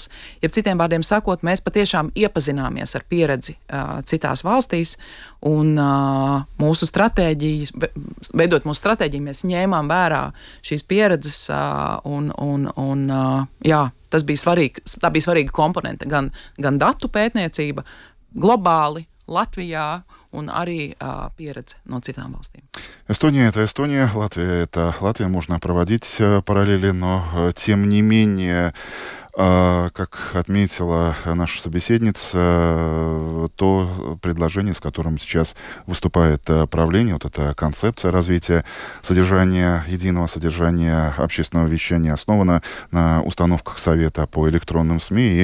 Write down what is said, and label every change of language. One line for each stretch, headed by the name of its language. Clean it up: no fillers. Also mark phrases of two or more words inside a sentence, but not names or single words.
Latvian: Ja citiem vārdiem sakot, mēs patiešām iepazināmies ar pieredzi citās valstīs, un mūsu stratēģijas, veidot mūsu stratēģiju, mēs ņēmām vērā šīs pieredzes, jā, tas bija svarīgi, tā bija svarīga komponente, gan datu pētniecība globāli, Latvijā, un arī pieredze no citām valstīm.
Russian: Эстония — это Эстония, Латвия — это Латвия. Можно проводить параллели, но тем не менее Как отметила наша собеседница, то предложение, с которым сейчас выступает правление, вот эта концепция развития содержания, единого содержания общественного вещания основана на установках Совета по электронным СМИ.